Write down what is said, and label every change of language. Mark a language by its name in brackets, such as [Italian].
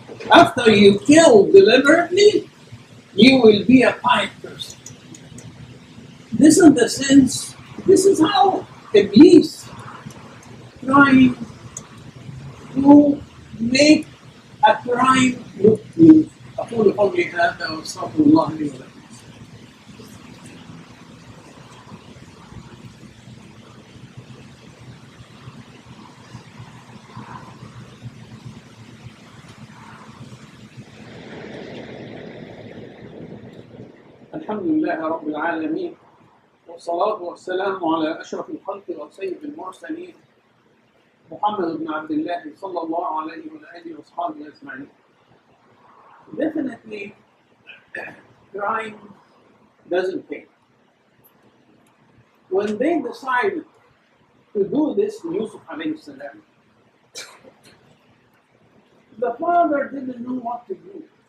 [English] After you kill deliberately, you will be a pious person. This is the sense, this is how Iblis trying to make a crime look good. [Arabic] أقول قولي هذا وأستغفر الله لي ولكم. الحمد لله رب العالمين والصلاة والسلام على أشرف الخلق وسيد المرسلين محمد بن عبد الله صلى الله عليه وآله وصحبه أجمعين. [English] Definitely, crime doesn't pay. When they decided to do this to Yusuf alayhi salam, the father didn't know what to do.